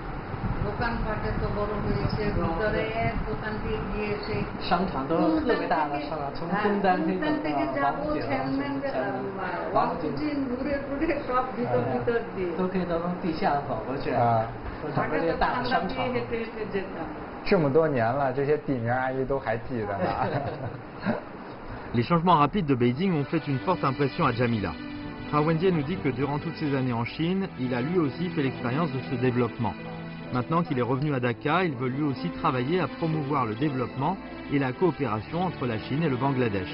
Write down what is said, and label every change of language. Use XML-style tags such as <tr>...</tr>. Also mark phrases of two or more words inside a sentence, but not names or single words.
<zh>商场都有特别大的商场，从东单可以走到王府井，都可以从地下走过去。整个这个大的商场。这么多年了，这些地名阿姨都还记得呢。</zh> <fr>Les changements rapides de Beijing ont fait une forte impression à Jamila. Rao Wenjie nous dit que durant toutes ces années en Chine, il a lui aussi fait l'expérience de ce développement. Maintenant qu'il est revenu à Dhaka, il veut lui aussi travailler à promouvoir le développement et la coopération entre la Chine et le Bangladesh.</fr>